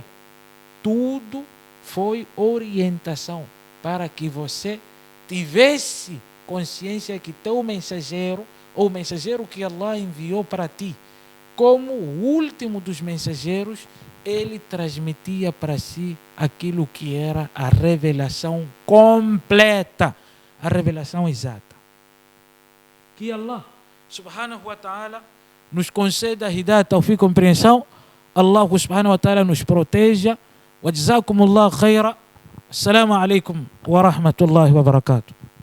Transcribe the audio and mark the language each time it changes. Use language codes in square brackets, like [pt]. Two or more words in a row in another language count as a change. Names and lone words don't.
[pt] Tudo foi orientação para que você tivesse consciência que teu mensageiro, ou o mensageiro que Allah enviou para ti, como o último dos mensageiros, ele transmitia para si aquilo que era a revelação completa, a revelação exata. Que Allah [ar] سبحانه وتعالى [pt] nos conceda a [ar] هداية، توفيق, [pt] compreensão. Allah [ar] سبحانه وتعالى [pt] nos proteja. [ar] وجزاكم الله خيرا. السلام عليكم ورحمة الله وبركاته.